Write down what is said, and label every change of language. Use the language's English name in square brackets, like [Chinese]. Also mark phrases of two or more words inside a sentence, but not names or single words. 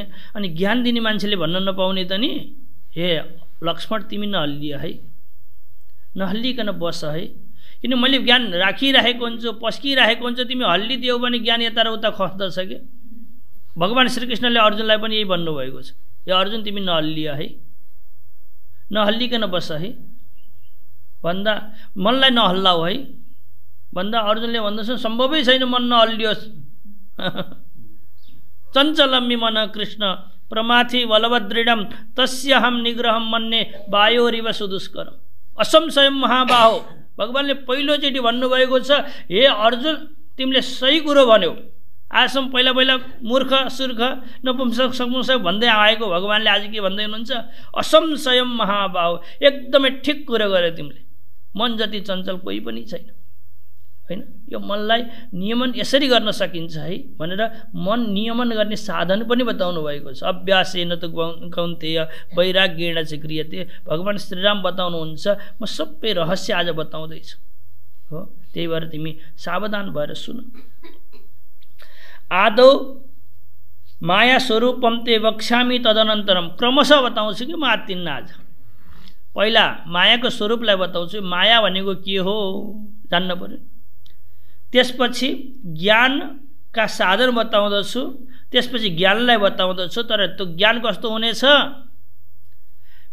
[Nepali] अनि ज्ञान दिने मान्छेले भन्न नपाउने त नि, हे लक्ष्मण तिमी नहल्लिए है, नहल्लिकन बस है, किन मैले ज्ञान राखिरहेको हुन्छु, पस्किरहेको हुन्छु, तिमी हल्लिदियौ भने ज्ञान यता र उता खस्दछ के। भगवान श्रीकृष्णले अर्जुनलाई पनि यही भन्नुभएको छ, हे अर्जुन तिमी नहल्लिए है, नहल्लिकन बस है भन्दा मनलाई नहल्लाऊ है भन्दा अर्जुनले भन्दछ सम्भवै छैन मन नहल्लियोस्। [Sanskrit] चञ्चलम्मि मन कृष्ण प्रमाथि बलवदृढम तस्यहम निग्रहम मन्ये वायोरिव सुदुष्करम। असंशयम महाबाहो, [Nepali] भगवानले पहिलोचोटि भन्नुभएको छ, हे अर्जुन तिमीले सही कुरो भन्यौ। आजसम्म पहिला पहिला मूर्ख सुर्ख नपुंसक सपुंसक भन्दै आएको भगवानले आज के भन्दै हुनुहुन्छ? [Sanskrit] असंशयम महाबाहो, [Nepali] एकदमै ठिक कुरो गर्यौ तिमीले। मन जति चञ्चल कोही पनि छैन, होइन? यो मनलाई नियमन यसरी गर्न सकिन्छ है भनेर मन नियमन गर्ने साधन पनि बताउनु भएको छ। [Sanskrit] अभ्यासेन त कौन्तेय वैराग्येण च क्रियते। [Nepali] भगवान श्रीराम बताउनुहुन्छ, म सबै रहस्य आज बताउँदैछु हो, त्यही भएर तिमी सावधान भएर सुन। [Sanskrit] आदौ माया स्वरूपम ते वक्ष्यामि तदनन्तरम, [Nepali] क्रमशः बताउँछु कि म आत्तिन्न। आज पहिला मायाको स्वरूपलाई बताउँछु, माया भनेको के हो जान्न पर्यो। त्यसपछि ज्ञानका साधन बताउँदछु, त्यसपछि ज्ञानलाई बताउँदछु। तर त्यो ज्ञान कस्तो हुनेछ?